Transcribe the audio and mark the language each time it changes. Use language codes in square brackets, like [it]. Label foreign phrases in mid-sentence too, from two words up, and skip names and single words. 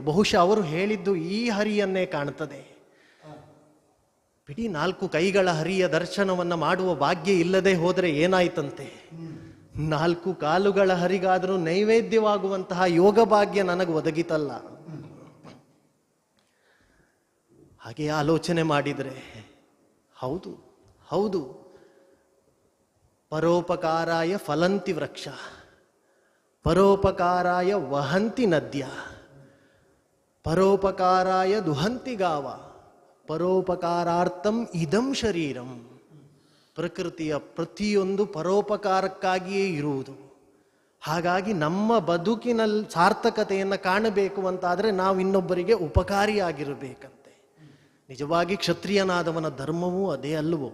[kn] ಬಹುಶಃ ಅವರು ಹೇಳಿದ್ದು ಈ ಹರಿಯನ್ನೇ ಕಾಣುತ್ತದೆ. ಬಿಡಿ 4 ಕೈಗಳ ಹರಿಯ ದರ್ಶನವನ್ನು ಮಾಡುವ ಭಾಗ್ಯ ಇಲ್ಲದೆ ಹೋದರೆ ಏನಾಯ್ತಂತೆ? 4 ಕಾಲುಗಳ ಹರಿಗಾದರೂ ನೈವೇದ್ಯವಾಗುವಂತಹ ಯೋಗ ಭಾಗ್ಯ ನನಗೆ ಒದಗಿತಲ್ಲ. ಹಾಗೆ ಆಲೋಚನೆ ಮಾಡಿದರೆ ಹೌದು ಹೌದು, [sa] ಪರೋಪಕಾರಾಯ ಫಲಂತಿ ವೃಕ್ಷ, ಪರೋಪಕಾರಾಯ ವಹಂತಿ ನದ್ಯ, ಪರೋಪಕಾರಾಯ ದುಹಂತಿ ಗಾವ, ಪರೋಪಕಾರಾರ್ಥಂ ಇದಂ ಶರೀರಂ. [kn] ಪ್ರಕೃತಿಯ ಪ್ರತಿಯೊಂದು ಪರೋಪಕಾರಕ್ಕಾಗಿಯೇ ಇರುವುದು. ಹಾಗಾಗಿ ನಮ್ಮ ಬದುಕಿನಲ್ಲಿ ಸಾರ್ಥಕತೆಯನ್ನು ಕಾಣಬೇಕು ಅಂತಾದರೆ ನಾವು ಇನ್ನೊಬ್ಬರಿಗೆ ಉಪಕಾರಿಯಾಗಿರಬೇಕಂತೆ. ನಿಜವಾಗಿ ಕ್ಷತ್ರಿಯನಾದವನ ಧರ್ಮವೂ ಅದೇ ಅಲ್ಲವೋ?